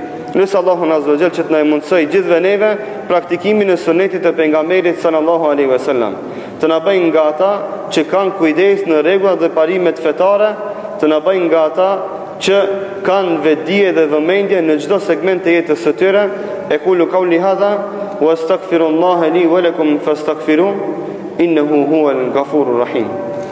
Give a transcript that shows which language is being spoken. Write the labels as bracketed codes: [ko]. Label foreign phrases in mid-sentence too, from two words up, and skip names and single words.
[sq] Nësë Allahun [ar] عز وجل [sq] që të na mundsoj gjithve neve praktikimin e sunetit të pejgamberit [ar] صلى الله عليه وسلم. [sq] Të na bëjnë nga ata që kanë kujdes në rregullat dhe parimet fetare, të na bëjnë nga ata që kanë vetdije dhe vëmendje në çdo segment të jetës së tyre. [ar] أقول قولي هذا وأستغفر الله لي ولكم فاستغفروه إنه هو الغفور الرحيم.